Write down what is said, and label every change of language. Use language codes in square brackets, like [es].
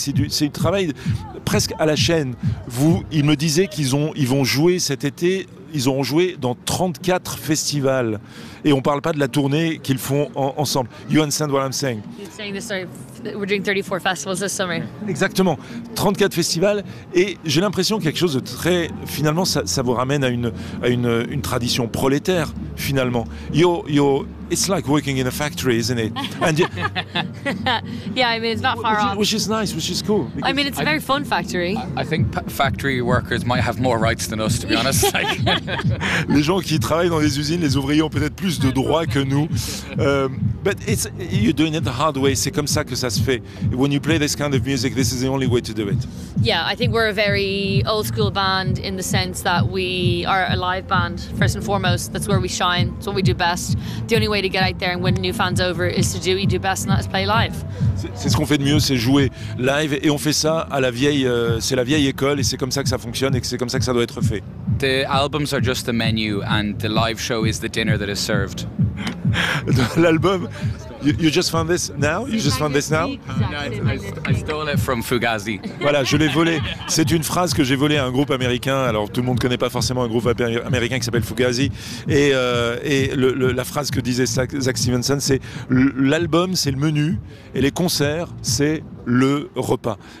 [fr] Et c'est du travail presque à la chaîne. Vous, ils me disaient qu'ils vont jouer cet été. Ils auront joué dans 34 festivals. Et on ne parle pas de la tournée qu'ils font ensemble. [en] You understand what I'm saying? You're saying this, sorry. We're doing 34 festivals this summer. [fr] Exactement. 34 festivals. Et j'ai l'impression que quelque chose de très... Finalement, ça vous ramène à une tradition prolétaire, finalement. [en] It's like working in a factory, isn't it? And yeah, I mean, it's not far off. Which is nice, which is cool. I mean, it's a very fun factory. I think factory workers might have more rights than us, to be honest. [fr] Les gens qui travaillent dans les usines, les ouvriers ont peut-être plus de droits que nous. [en] But it's, you're doing it the hard way. [fr] C'est comme ça que ça se fait. [en] When you play this kind of music, this is the only way to do it. Yeah, I think we're a very old school band in the sense that we are a live band, first and foremost. That's where we shine. It's what we do best. The only way to get out there and win new fans over is to do what you do best, and that is play live. [fr] C'est ce qu'on fait de mieux, c'est jouer live, et on fait ça à la vieille, c'est la vieille école, et c'est comme ça que ça fonctionne, et que c'est comme ça que ça doit être fait. [en] The albums are just the menu, and the live show is the dinner that is served. L'album, you just found this now? You just found this now? I stole it from Fugazi. [fr] Voilà, je l'ai volé. C'est une phrase que j'ai volée à un groupe américain. Alors, tout le monde ne connaît pas forcément un groupe américain qui s'appelle Fugazi. Et la phrase que disait Zach Stevenson, c'est l'album, c'est le menu, et les concerts, c'est le repas.